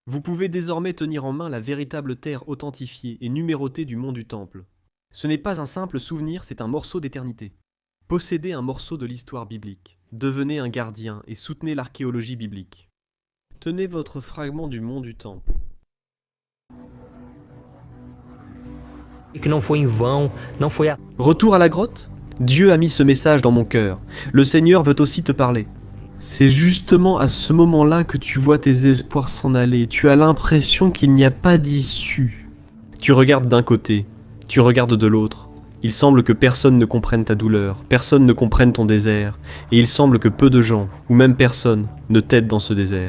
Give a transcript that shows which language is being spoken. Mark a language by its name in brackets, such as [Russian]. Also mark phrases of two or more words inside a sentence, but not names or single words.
[French] Vous pouvez désormais tenir en main la véritable terre authentifiée et numérotée du mont du Temple. Ce n'est pas un simple souvenir, c'est un morceau d'éternité. Possédez un morceau de l'histoire biblique. Devenez un gardien et soutenez l'archéologie biblique. Tenez votre fragment du mont du Temple. [Portuguese] E que não foi em vão, não foi à [French] Retour à la grotte. Dieu a mis ce message dans mon cœur. Le Seigneur veut aussi te parler. C'est justement à ce moment-là que tu vois tes espoirs s'en aller. Tu as l'impression qu'il n'y a pas d'issue. Tu regardes d'un côté, tu regardes de l'autre. Il semble que personne ne comprenne ta douleur, personne ne comprenne ton désert, et il semble que peu de gens, ou même personne, ne t'aident dans ce désert.